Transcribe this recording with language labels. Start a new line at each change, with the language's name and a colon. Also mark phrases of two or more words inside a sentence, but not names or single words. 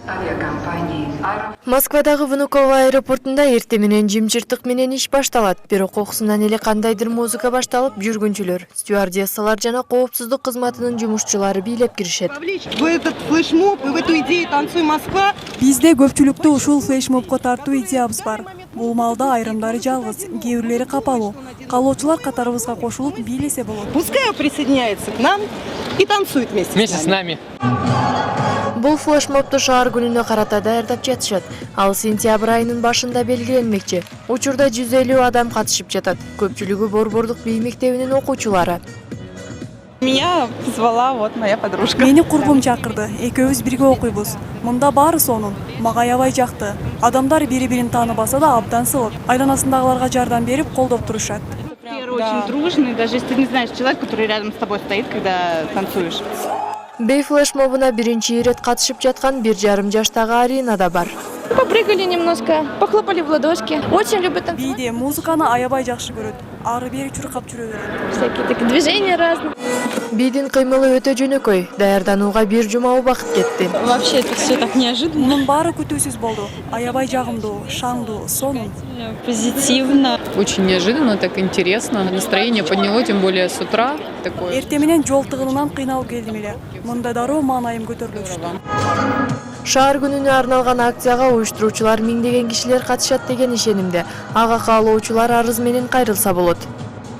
Kyrgyz: Москвадагы Внуково аэропортунда эрте менен жымжыртык менен иш башталат. Бирок окусунан эле кандайдыр музыка башталып, жүргүнчүлөр, стюардессалар жана коопсуздук кызматынын жумушчулары бийлеп киришет.
Russian: В этот флешмоб и в эту идею «Танцуй, Москва».
Kyrgyz: Бизде көпчүлүктү ушул флешмобко тартуу идеябыз бар. Бул маалда айрымдары жалгыз, кээ бирлери капалуу. Калоочулар катарыбызга кошулуп бийлесе болот.
Russian: Пускай присоединяется к нам и танцует вместе с нами.
Kyrgyz: Бул флешмобду шаар күнүнө карата даярдап жатышат. Ал сентябрь айынын башында белгиленмекчи. Учурда 150 адам катышып жатат. Көпчүлүгү Борбордук бий мектебинин окуучулары.
Russian: Меня позвала вот моя подружка.
Kyrgyz: Мени курбум чакырды. Экөөбүз бирге окуйбуз. Мында баары сонун. Мага аябай жакты. Адамдар бири-бирин тааныбаса да абдан сылык. Айланасындагыларга жардам берип, колдоп турушат.
Russian: Очень дружный, даже если ты не знаешь человека, который рядом с тобой стоит, когда танцуешь.
Kyrgyz: Бей флешмобуна биринчи ирет катышып жаткан 1,5 жаштагы Арина да бар.
Russian: Попрыгали немножко, похлопали в ладошки. Очень любят танцевать.
Kyrgyz: Бийде музыканы аябай жакшы көрөт. Ары бери чуркап жүрө берет.
Russian: Всякие такие движения разные.
Kyrgyz: Бийдин кыймылы өтө жөнөкөй. Даярданууга 1 жума убакыт кетти.
Russian: Вообще это все так неожиданно.
Kyrgyz: Мунун баары күтүүсүз болду. Аябай жагымдуу, шаңдуу, сонун.
Russian: Позитивно. Очень неожиданно, так интересно. Настроение подняло, тем более с утра. Такое.
Kyrgyz: Эрте менен жол тыгынынан кыйналып келдим эле. Мында дароо маанайым көтөрүлө түштү. Шаар күнүнө арналган акцияга уюштуруучулар миңдеген кишилер катышат деген ишенимде. Ага каалоочулар арыз менен кайрылса болот.